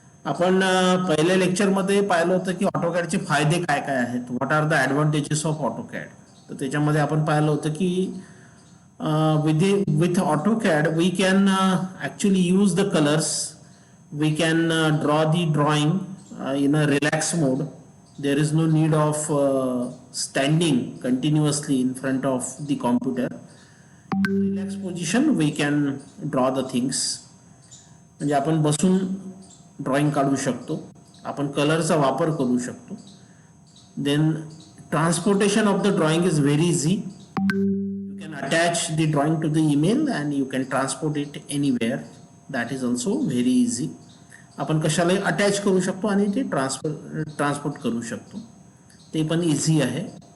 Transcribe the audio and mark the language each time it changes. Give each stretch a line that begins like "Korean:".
Marathi: आपण पहिल्या लेक्चरमध्ये पाहिलं होतं की ऑटोकॅडचे फायदे काय काय आहेत,
English: What are the advantages of AutoCAD.
Marathi: तर त्याच्यामध्ये आपण पाहिलं होतं की
English: With AutoCAD we can actually use the colours, we can draw the drawing in a relaxed mode. There is no need of standing continuously in front of the computer. In relaxed position we can draw the things.
Marathi: म्हणजे आपण बसून drawing काढू शकतो, आपण कलरचा वापर करू शकतो.
English: Then transportation of the drawing is very easy. You can attach the drawing to the email and you can transport it anywhere. That is also very easy.
Marathi: आपण कशालाही अटॅच करू शकतो आणि ते ट्रान्सपोर्ट करू शकतो, ते पण इझी आहे.